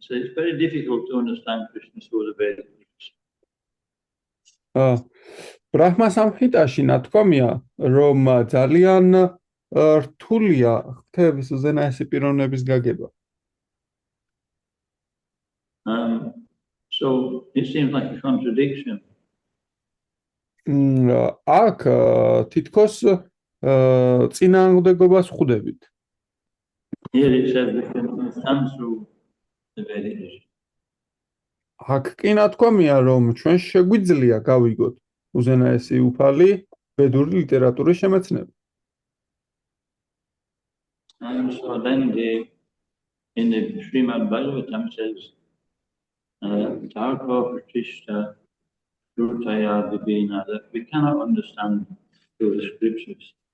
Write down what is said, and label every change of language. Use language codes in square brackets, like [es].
[en] So it's very difficult to understand Krishna's Sura Veda. [ka] ბრაჰმა სამჰიტაში ნათქვამია, რომ ძალიან რთულია ღვთაების უზენაესი პიროვნების გაგება. [en] So it seems like a contradiction. [ka] აქ თითქოს წინააღმდეგობას ხვდებით. [en] Here it says we can understand through the Vedic. [ka] აქ კი ნათქვამია, რომ ჩვენ შეგვიძლია გავიგოთ უზენაესი უფალი ვედური ლიტერატურის შემეცნება. [en] And so then in the Srimad Bhagavatam says, [sa] Tarko Pratishta Shrutaya Vibhina, [en] that we cannot understand through the scriptures.